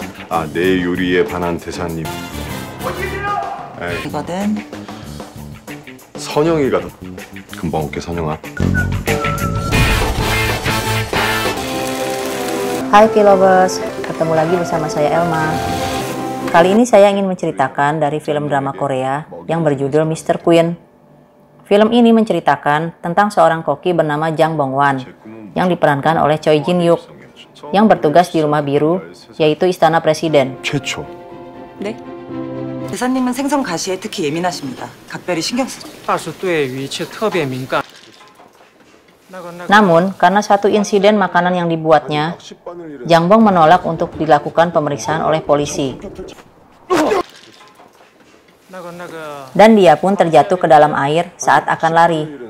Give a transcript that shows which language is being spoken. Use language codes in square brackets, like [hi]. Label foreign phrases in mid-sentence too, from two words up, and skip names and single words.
[ko] 아, 내 요리에 반한 대사님. 이거든. 선영이가 금방 올게, 선영아. [id] Hai K-Lovers, ketemu lagi bersama saya Elma. Kali ini saya ingin menceritakan dari film drama Korea yang berjudul Mr. Queen. Film ini menceritakan tentang seorang koki bernama Jang Bong-wan yang diperankan oleh Choi Jin-yuk yang bertugas di Rumah Biru, yaitu Istana Presiden. [ko] 최초. 네. 대사님은 생선 가시에 특히 예민하십니다. 각별히 신경 쓰죠. [id] Namun, karena satu insiden makanan yang dibuatnya, Jang Bong menolak untuk dilakukan pemeriksaan oleh polisi. Dan dia pun terjatuh ke dalam air saat akan lari.